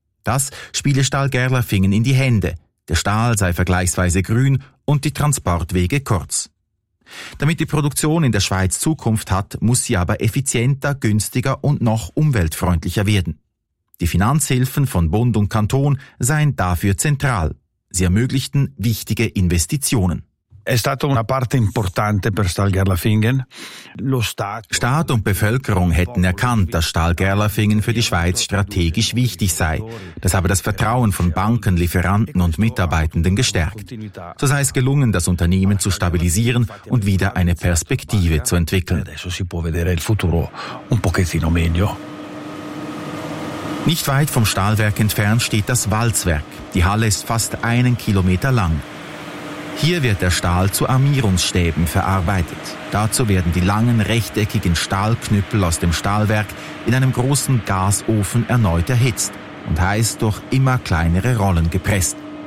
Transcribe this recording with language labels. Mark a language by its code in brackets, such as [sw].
[de] Das spiele Stahl Gerlafingen in die Hände. Der Stahl sei vergleichsweise grün und die Transportwege kurz. Damit die Produktion in der Schweiz Zukunft hat, muss sie aber effizienter, günstiger und noch umweltfreundlicher werden. Die Finanzhilfen von Bund und Kanton seien dafür zentral. Sie ermöglichten wichtige Investitionen. [it] È stata una parte importante per Stahl Gerlafingen. [de] Staat und Bevölkerung hätten erkannt, dass Stahl Gerlafingen für die Schweiz strategisch wichtig sei. Das habe das Vertrauen von Banken, Lieferanten und Mitarbeitenden gestärkt. So sei es gelungen, das Unternehmen zu stabilisieren und wieder eine Perspektive zu entwickeln. [it] Adesso si può vedere il futuro un pochettino meglio. [de] Nicht weit vom Stahlwerk entfernt steht das Walzwerk. Die Halle ist fast einen Kilometer lang. Hier wird der Stahl zu Armierungsstäben verarbeitet. Dazu werden die langen, rechteckigen Stahlknüppel aus dem Stahlwerk in einem großen Gasofen erneut erhitzt und heiß durch immer kleinere Rollen gepresst.